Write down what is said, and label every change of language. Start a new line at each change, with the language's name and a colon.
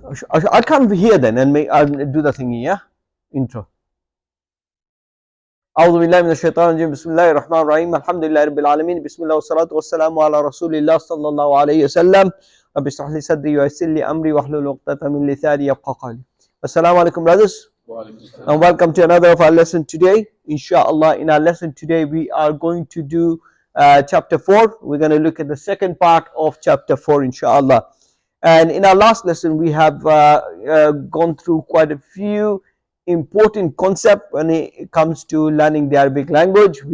English: I'll come here then and I'll do the thingy, yeah? Intro.
Arabic: أعوذ بالله من الشيطان الرجيم بسم الله الرحمن الرحيم الحمد لله رب العالمين بسم الله والصلاة والسلام على رسول الله صلى الله عليه وسلم رب اشرح لي صدري ويسر لي أمري واحلل عقدة من لساني يفقهوا قولي.
English: Assalamu alaikum, brothers, and welcome to another of our lesson today. Inshallah, in our lesson today we are going to do chapter 4. We're going to look at the second part of chapter 4, inshallah. And in our last lesson we have gone through quite a few important concepts when it comes to learning the Arabic language.